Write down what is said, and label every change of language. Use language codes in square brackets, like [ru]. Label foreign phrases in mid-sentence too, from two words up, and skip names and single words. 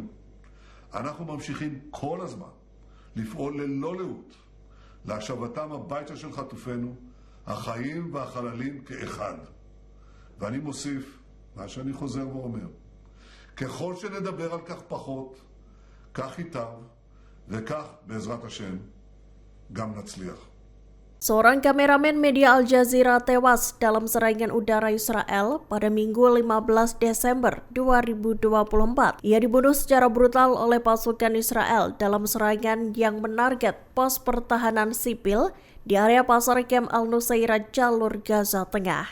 [he] אנחנו ממשיכים כל הזמן לפעול ללא לאות להשבתם הביתה של חטופינו, החיים והחללים כאחד. ואני מוסיף מה שאני חוזר ואומר, ככל שנדבר על כך פחות, כך ייטב, וכך בעזרת השם גם נצליח. [id] Seorang kameramen media Al Jazeera tewas dalam serangan udara Israel pada Minggu 15 Desember 2024. Ia dibunuh secara brutal oleh pasukan Israel dalam serangan yang menarget pos pertahanan sipil di area pasar Kem Al-Nusairat jalur Gaza Tengah.